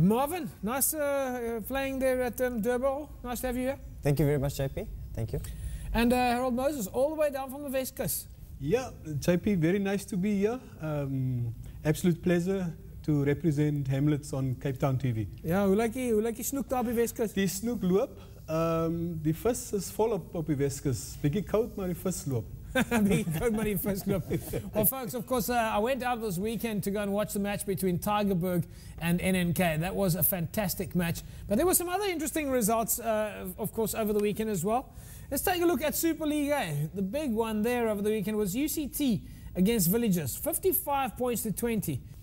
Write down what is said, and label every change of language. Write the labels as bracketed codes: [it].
[en] Marvin, nice playing there at Durban. Nice to have you here. Thank you very much, JP. Thank you. And Harold Moses, all the way down from the West Coast. Yeah, JP, very nice to be here. Absolute pleasure to represent Hamlets on Cape Town TV. [af] Ja, hoe lyk die snoek daar op die Weskus? Die snoek loop. Die vis is volop op die Weskus. Bietjie koud, maar die vis loop. [en] Well, folks, of course, I went out this weekend to go and watch the match between Tygerberg and NNK. That was a fantastic match. But there were some other interesting results, of course, over the weekend as well. Let's take a look at Super League A. The big one there over the weekend was UCT against Villagers, 55 points to 20.